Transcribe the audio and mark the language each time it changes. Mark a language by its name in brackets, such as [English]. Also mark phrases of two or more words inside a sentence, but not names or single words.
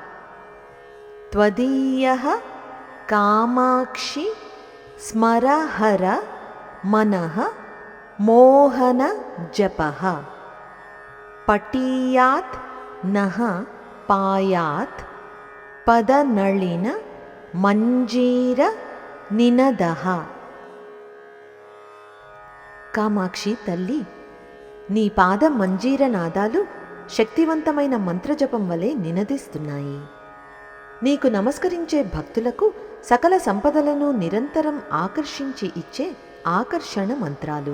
[Sanskrit] त्वदीयः कामाक्षि स्मरहर मनः मोहन जपः पटीयात् नः पायात् पदनलिन मंजीर निनदः. [Telugu] కామాక్షి తల్లి, నీ పాద మంజీర నాదాలు శక్తివంతమైన మంత్రజపం వలె నినదిస్తున్నాయి. నీకు నమస్కరించే భక్తులకు సకల సంపదలను నిరంతరం ఆకర్షించి ఇచ్చే ఆకర్షణ మంత్రాలు.